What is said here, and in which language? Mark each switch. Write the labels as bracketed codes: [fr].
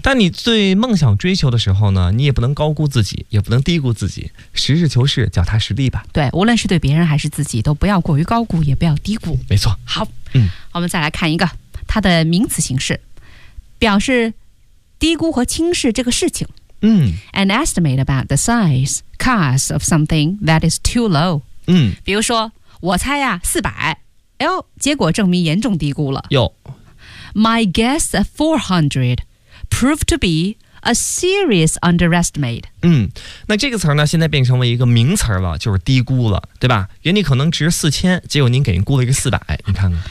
[zh] 但你对梦想追求的时候呢，你也不能高估自己，也不能低估自己，实事求是，脚踏实地吧。对，无论是对别人还是自己，都不要过于高估，也不要低估。没错。好，我们再来看一个它的名词形式，表示低估和轻视这个事情。 [en] An estimate about the size, cost of something that is too low。 [zh] 比如说，我猜呀， [en] 400， [zh] 哎呦，结果证明严重低估了。哟 [en] My guess at 400 proved to be a serious underestimate. [zh] 那这个词呢现在变成为一个名词了，就是低估了，对吧？原理可能值4000，结果您给人估了一个400，你看看。